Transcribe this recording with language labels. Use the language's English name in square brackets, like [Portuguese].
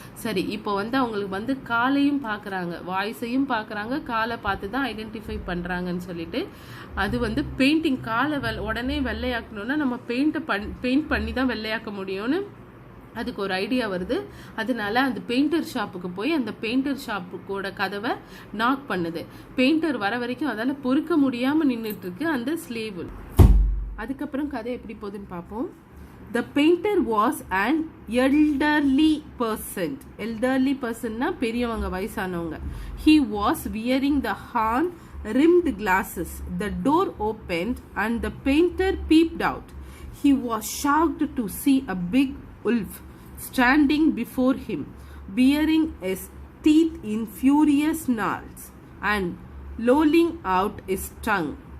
[Tamil] சரி, இப்போ வந்து அவங்களுக்கு வந்து காலையும் பார்க்குறாங்க, வாய்ஸையும் பார்க்குறாங்க, காலை பார்த்து தான் ஐடென்டிஃபை பண்ணுறாங்கன்னு சொல்லிட்டு, அது வந்து பெயிண்டிங், காலை உடனே வெள்ளையாக்கணும்னா நம்ம பெயிண்ட் பண்ணி தான் வெள்ளையாக்க முடியும்னு அதுக்கு ஒரு ஐடியா வருது. அதனால அந்த பெயிண்டர் ஷாப்புக்கு போய் அந்த பெயிண்டர் ஷாப்புக்கோட கதவை நாக் பண்ணுது. பெயிண்டர் வர வரைக்கும் அதால பொறுக்க முடியாமல் நின்றுட்டு இருக்கு அந்த ஸ்லேவ். அதுக்கப்புறம் கதை எப்படி போகுதுன்னு பார்ப்போம். [English] The painter was an elderly person. [Tamil] Elderly personனா பெரியவங்க, வயசானவங்க. [English] He was wearing the horn-rimmed glasses. The door opened and the painter peeped out. He was shocked to see a big wolf standing before him, baring his teeth in furious snarls and lolling out his tongue.